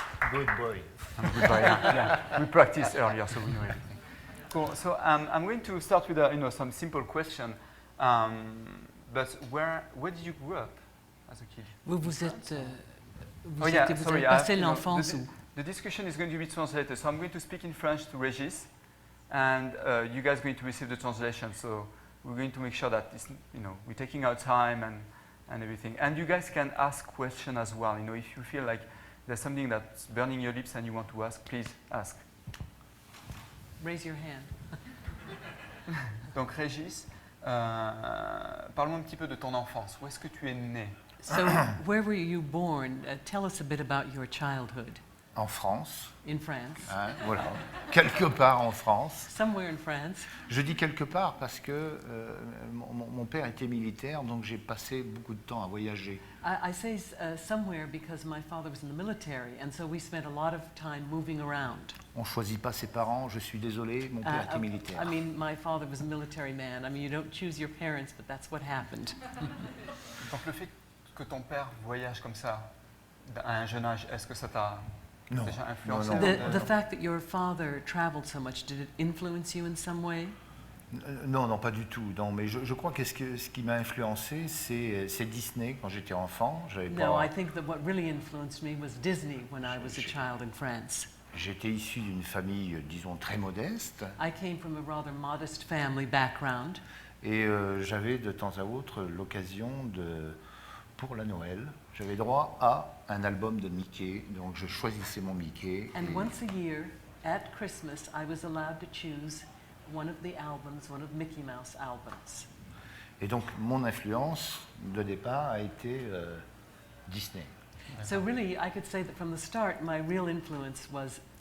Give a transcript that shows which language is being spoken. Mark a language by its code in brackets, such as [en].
[en] Good boy. Good boy, yeah. We practiced earlier, so we know everything. Cool. So I'm going to start with some simple question. But where did you grow up as a kid? [fr] Vous avez passé l'enfance où? [en] The discussion is going to be translated, so I'm going to speak in French to Régis, and you guys are going to receive the translation. So we're going to make sure that we're taking our time and everything. And you guys can ask questions as well. If you feel like there's something that's burning your lips and you want to ask, please ask. Raise your hand. [fr] Donc Régis, parle-moi un petit peu de ton enfance. Où est-ce que tu es né? [en] So, where were you born? Tell us a bit about your childhood. [fr] En France. [en] In France. [fr] Hein, voilà. Quelque part en France. [en] Somewhere in France. [fr] Je dis quelque part parce que mon père était militaire, donc j'ai passé beaucoup de temps à voyager. [en] I say somewhere because my father was in the military, and so we spent a lot of time moving around. [fr] On ne choisit pas ses parents, je suis désolé, mon père était militaire. [en] I mean, my father was a military man. I mean, you don't choose your parents, but that's what happened. [fr] Donc le fait que ton père voyage comme ça à un jeune âge, est-ce que ça t'a déjà influencé? [en] The fact that your father traveled so much, did it influence you in some way? [fr] Non, pas du tout. Non, mais je crois que ce qui m'a influencé, c'est Disney quand j'étais enfant. [en] No, I think that what really influenced me was Disney when I was a child in France. [fr] J'étais issu d'une famille, disons, très modeste. [en] I came from a rather modest family background. [fr] Et j'avais de temps à autre l'occasion pour la Noël, j'avais droit à un album de Mickey, donc je choisissais mon Mickey. [en] And once a year, at Christmas, I was allowed to choose one of the albums, one of Mickey Mouse albums. [fr] Et donc mon influence de départ a été Disney. [en] So really, I could say that from the start, my real influence was